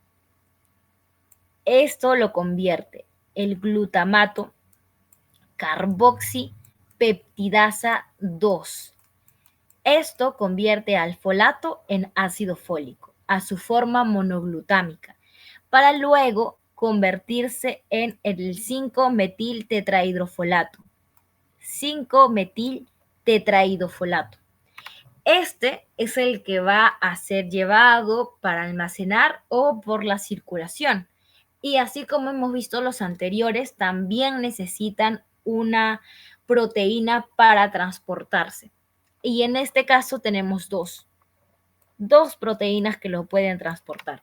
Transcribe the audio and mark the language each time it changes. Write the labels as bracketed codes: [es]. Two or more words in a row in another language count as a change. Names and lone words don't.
[es] Esto lo convierte el glutamato carboxipeptidasa 2. Esto convierte al folato en ácido fólico, a su forma monoglutámica, para luego convertirse en el 5-metil-tetrahidrofolato. 5-metil-tetrahidrofolato. Este es el que va a ser llevado para almacenar o por la circulación. Y así como hemos visto los anteriores, también necesitan una proteína para transportarse. Y en este caso tenemos dos proteínas que lo pueden transportar.